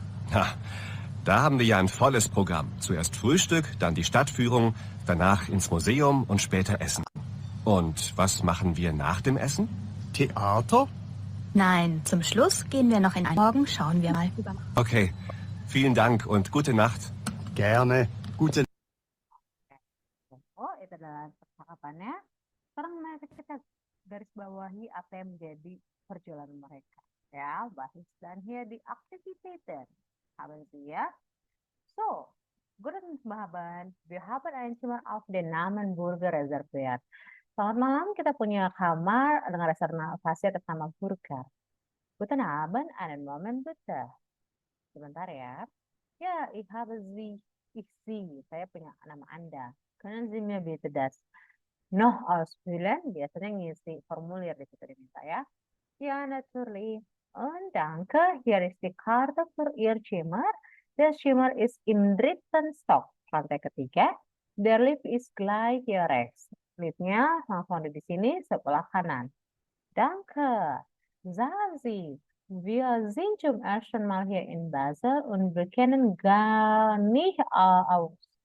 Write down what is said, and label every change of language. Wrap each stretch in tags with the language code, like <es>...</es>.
<de>Na, da haben wir ja ein volles Programm. Zuerst Frühstück, dann die Stadtführung, danach ins Museum und später Essen. Und was machen wir nach dem Essen? Theater? Nein, zum Schluss gehen wir noch in ein... Morgen schauen wir mal. Okay, vielen Dank und gute Nacht. Gerne. Gute</de> <id>Oh, itu adalah percakapannya. Sekarang mari kita garis bawahi apa yang menjadi perjalanan mereka.</id> <de>Ja, was ist dann hier die Aktivitäten? Haben Sie ja? So, guten Abend. Wir haben ein Zimmer auf den Namen Burger reserviert.</de> <id>Selamat malam, kita punya kamar dengan reservasi atas nama Burger.</id> <de>Guten Abend, einen Moment bitte.</de> <id>Sebentar ya.</id> <de>Ya, ich habe Sie, ich Sie.</de> <id>Saya punya nama Anda.</id> <de>Können Sie mir bitte das noch ausfüllen?</de> <id>Biasanya ngisi formulir di situ diminta ya.</id> <de>Ja, natürlich. Und danke. Hier ist die Karte für Ihr Zimmer. Das Zimmer ist im dritten Stock.</de> <id>Lantai ketiga.</id> <de>Der Lift ist gleich hier rechts.</de> <id>Liftnya langsung ada di sini sebelah kanan.</id> <de>Danke. Sagen Sie, wir sind zum ersten Mal hier in Basel und wir kennen gar nicht aus.</de>